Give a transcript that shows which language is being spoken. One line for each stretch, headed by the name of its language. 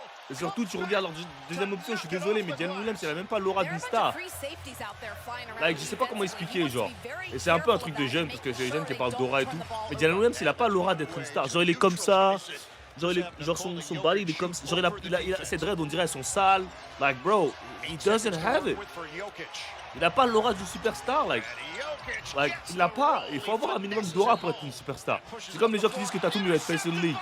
French: Et surtout, tu regardes leur deuxième option, je suis désolé, mais Jalen Williams, il a même pas l'aura d'une star. Like, je sais pas comment expliquer, genre. Et c'est un peu un truc de jeune, parce que c'est les jeunes qui parlent d'aura et tout. Mais Jalen Williams, il a pas l'aura d'être une star. Genre, il est comme ça. Genre son body, il est comme ça. Genre, il a ses dreads, on dirait, elles sont sales.
English: Like, bro, he doesn't have it.
French: Il a pas l'aura d'une superstar, like, il l'a pas. Il faut avoir un minimum d'aura pour être une superstar. C'est comme les gens qui disent que Tatum doit être face in league.